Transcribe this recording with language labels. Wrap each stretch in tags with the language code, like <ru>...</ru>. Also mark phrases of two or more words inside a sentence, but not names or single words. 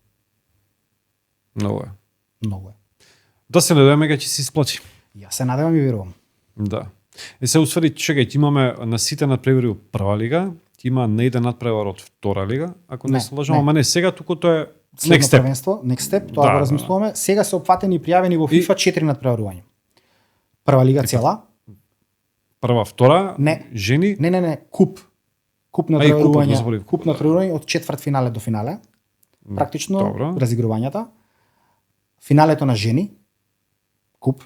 <mk>Многу е. многу е. Да се надеваме дека ќе се исплати. Јас се надевам и верувам. Да. Е се усвари, чекај, ти имаме на сите надпревари од прва лига, ти има на еден надпревар од втора лига, ако не Не, се лажам, не. ама не сега, туку тоа е Следно</mk> <en>next step.</en> <mk>првенство,</mk> <en>next step,</en> <mk>тоа Да, го да. размислуваме. Сега се опфатени и пријавени во FIFA 4 надпреварувања. Прва лига цела? Прва, втора, Не. жени, Не, куп. Куп А, и купот, го надпреварување. заборив. Куп надпреварување од четврт финале до финале. Практично Добро. разигрувањата. Финалето на жени, куп</mk>